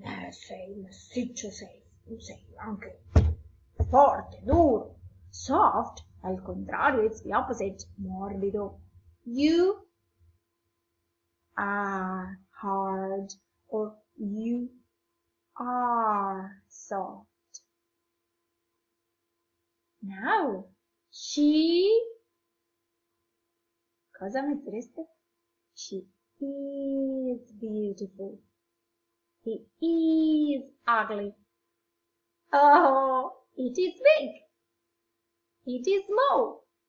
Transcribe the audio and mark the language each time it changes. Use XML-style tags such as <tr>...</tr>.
<it>Sei massiccio, sei anche forte, duro.</it> <en>Soft,</en> <it>al contrario,</it> <en>it's the opposite, morbido. You are hard, or you are soft. Now, she,</en> <it>cosa mettereste?</it> <en>She is beautiful. He is ugly. Oh, it is big. It is small.</en>